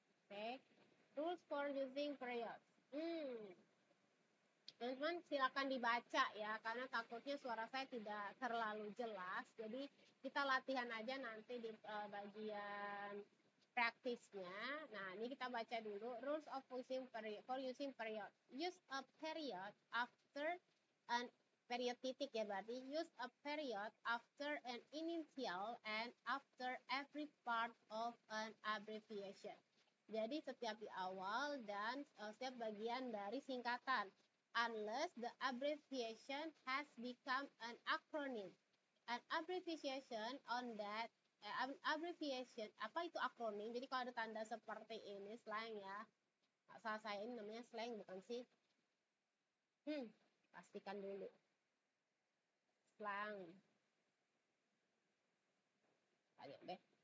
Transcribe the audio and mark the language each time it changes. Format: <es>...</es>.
<en>Oke, rules for using periods.</en> <id>Teman-teman silakan dibaca ya, karena takutnya suara saya tidak terlalu jelas. Jadi kita latihan aja nanti di bagian praktisnya. Nah, ini kita baca dulu.</id> <en>Rules of using period, for using period. Use a period after an period</en> <id>titik ya, berarti</id> <en>use a period after an initial and after every part of an abbreviation.</en> <id>Jadi setiap di awal dan setiap bagian dari singkatan.</id> <en>Unless the abbreviation has become an acronym. An abbreviation on that abbreviation,</en> <id>apa itu akronim? Jadi kalau ada tanda seperti ini slang ya. Salah saya ini namanya slang bukan sih? Pastikan dulu. Slang. Ayo deh.</id>